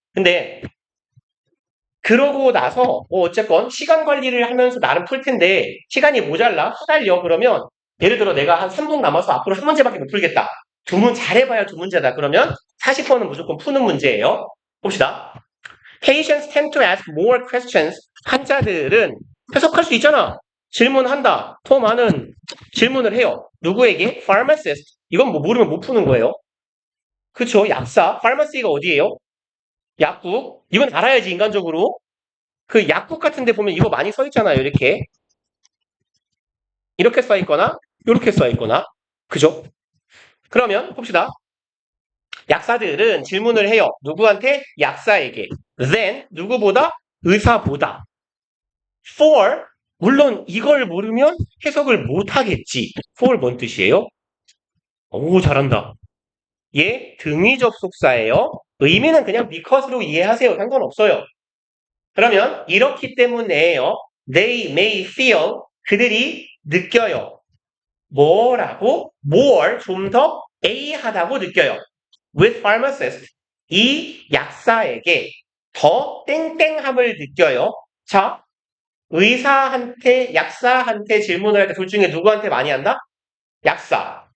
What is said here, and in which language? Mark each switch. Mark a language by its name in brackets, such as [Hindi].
[Korean] 근데 그러고 나서 어쨌건 시간 관리를 하면서 나름 풀 텐데 시간이 모자라 후달려 그러면 예를 들어 내가 한 3분 남아서 앞으로 한 문제밖에 못 풀겠다. 잘해봐야 2문제다. 그러면 40번은 무조건 푸는 문제예요. 봅시다. [English] Patients tend to ask more questions. [Korean] 환자들은 해석할 수 있잖아. 질문한다. 더 많은 질문을 해요. 누구에게? Pharmacist. 이건 뭐 모르면 못 푸는 거예요. 그쵸? 약사. Pharmacy가 어디예요? 약국. 이건 알아야지 인간적으로. 그 약국 같은 데 보면 이거 많이 써 있잖아요. 이렇게. 이렇게 써 있거나 이렇게 써 있거나. 그죠? 그러면 봅시다. 약사들은 질문을 해요. 누구한테? 약사에게. Then 누구보다? 의사보다. For 물론 이걸 모르면 해석을 못하겠지. for 뭔 뜻이에요? 오 잘한다. 얘 등위 접속사예요. 의미는 그냥 because로 이해하세요. 상관없어요. 그러면 이렇기 때문에요. [English] They may feel [Korean] 그들이 느껴요. 뭐라고? more 좀 더 A하다고 느껴요. [English] with pharmacist [Korean] 이 약사에게 더 땡땡함을 느껴요. 자, 의사한테 약사한테 질문을 할 때 둘 중에 누구한테 많이 한다? 약사.